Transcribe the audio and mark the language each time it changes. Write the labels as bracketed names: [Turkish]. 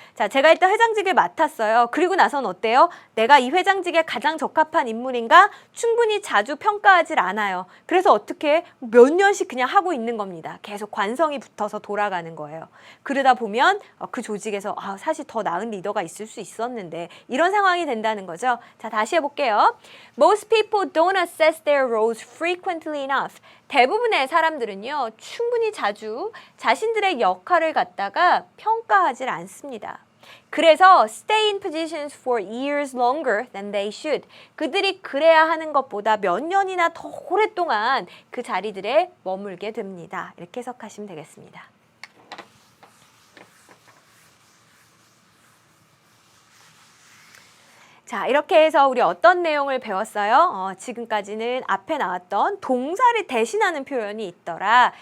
[Korean] 자, 제가 일단 회장직을 맡았어요. 그리고 나선 어때요? 내가 이 회장직에 가장 적합한 인물인가? 충분히 자주 평가하질 않아요. 그래서 어떻게 몇 년씩 그냥 하고 있는 겁니다. 계속 관성이 붙어서 돌아가는 거예요. 그러다 보면 그 조직에서 사실 더 나은 리더가 있을 수 있었는데 이런 상황이 된다는 거죠. 자, 다시 해볼게요. [English] Most people don't assess their roles frequently enough. [Korean] 대부분의 사람들은요, 충분히 자주 자신들의 역할을 갖다가 평가하지 않습니다. 그래서 [English] stay in positions for years longer than they should. [Korean] 그들이 그래야 하는 것보다 몇 년이나 더 오랫동안 그 자리들에 머물게 됩니다. 이렇게 해석하시면 되겠습니다. 자, 이렇게 해서 우리 어떤 내용을 배웠어요? 지금까지는 앞에 나왔던 동사를 대신하는 표현이 있더라.